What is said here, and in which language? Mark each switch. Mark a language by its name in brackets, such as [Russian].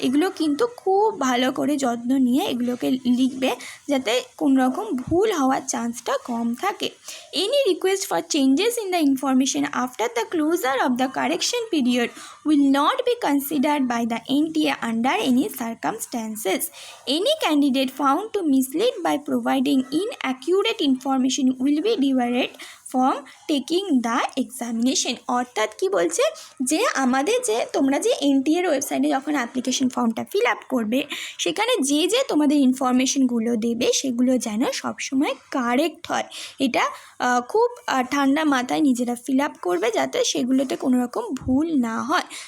[Bangla] এগুলো কিন্তু খুব ভালো করে যত্ন নিয়ে এগুলোকে লিখবে যাতে কোনো রকম ভুল হওয়ার চান্সটা কম থাকে। [English] Any request for changes in the information after the closure of the correction period will not be considered by the NTA under any circumstances. Any candidate found to mislead by providing inaccurate information will be debarred from taking the examination। [Bangla] অর্থাৎ কি বলছে যে আমাদের যে তোমরা যে NTA এর ওয়েবসাইটে যখন অ্যাপ্লিকেশন ফর্মটা ফিল আপ করবে সেখানে যে যে তোমাদের ইনফরমেশনগুলো দেবে সেগুলো যেন সবসময় কারেক্ট হয়। এটা খুব ঠান্ডা মাথায় নিজেরা ফিল আপ করবে যাতে সেগুলোতে কোনো রকম ভুল না হয়।